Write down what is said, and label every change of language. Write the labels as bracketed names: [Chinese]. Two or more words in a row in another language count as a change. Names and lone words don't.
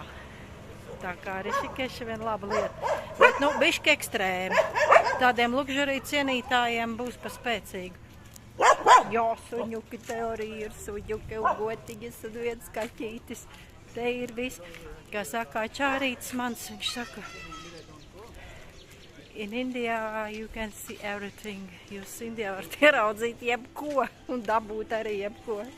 [Latvian] Tā kā Rišikeša vien laba lieta. Bet, nu, bišķi ekstrēmi. Tādiem luxury cienītājiem būs pa spēcīgu. Jā, suņuki teorija ir suņuki un gotiņas un viens kaķītis. Te ir viss. Kā saka, čārītis mans, viņš saka, [English] in India you can see everything. [Latvian] Jūs Indijā varat ieraudzīt jebko un dabūt arī jebko.